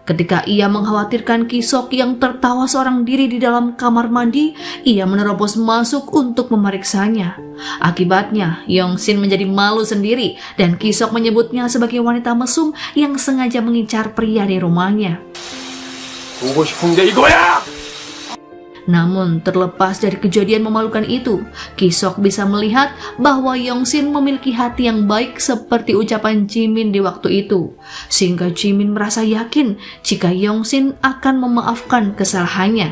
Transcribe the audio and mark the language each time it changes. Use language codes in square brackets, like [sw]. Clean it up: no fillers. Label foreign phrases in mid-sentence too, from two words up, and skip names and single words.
[id] Ketika ia mengkhawatirkan Ki-sok yang tertawa seorang diri di dalam kamar mandi, ia menerobos masuk untuk memeriksanya. Akibatnya, Yongsin menjadi malu sendiri dan Ki-sok menyebutnya sebagai wanita mesum yang sengaja mengincar pria di rumahnya. [ko] 보고 싶은 게 이거야! [id] Namun terlepas dari kejadian memalukan itu, Ki-sok bisa melihat bahwa Yongsin memiliki hati yang baik seperti ucapan Jimin di waktu itu. Sehingga Jimin merasa yakin jika Yongsin akan memaafkan kesalahannya.